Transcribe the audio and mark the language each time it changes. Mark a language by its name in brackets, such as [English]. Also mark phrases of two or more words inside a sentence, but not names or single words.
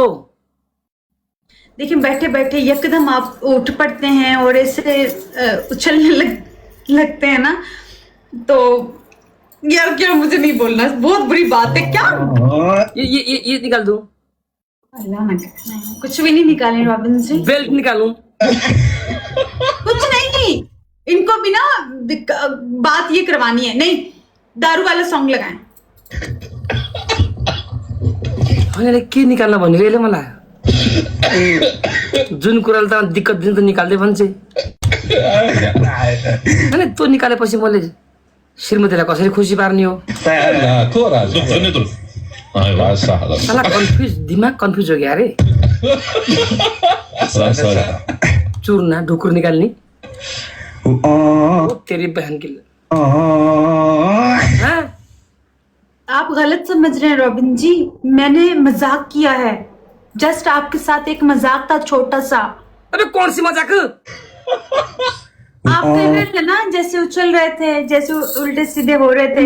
[Hindi] देखिए बैठे बैठे यकदम आप उठ पड़ते हैं और ऐसे उछलने लगते हैं ना, तो यार क्या मुझे नहीं बोलना, बहुत बुरी बात है। क्या ये निकाल दो। अल्लाह ना करे। कुछ भी नहीं निकाले रॉबिन जी, बेल्ट निकालूं? कुछ नहीं, इनको भी ना बात ये करवानी है। नहीं, दारू वाला सॉन्ग लगाएं। [Nepali] होइन के निकाल्न भनेको यसले मलाई? जुन कुराले त दिक्कत दिन त निकाल्दै भन्छ होइन, त्यो निकालेपछि मैले श्रीमतीलाई कसरी खुसी पार्ने हो? [Hindi] साला कन्फ्युज, दिमाग कन्फ्युज हो गया अरे। [Nepali] चूरना ढुकुर निकाल्ने [Hindi] तेरी बहन की। हाँ? आप गलत समझ रहे हैं रॉबिन जी, मैंने मजाक किया है। जस्ट आपके साथ एक मजाक था, छोटा सा। अबे कौन सी मजाक? आप कर रहे थे ना, जैसे उछल रहे थे, जैसे उल्टे सीधे हो रहे थे।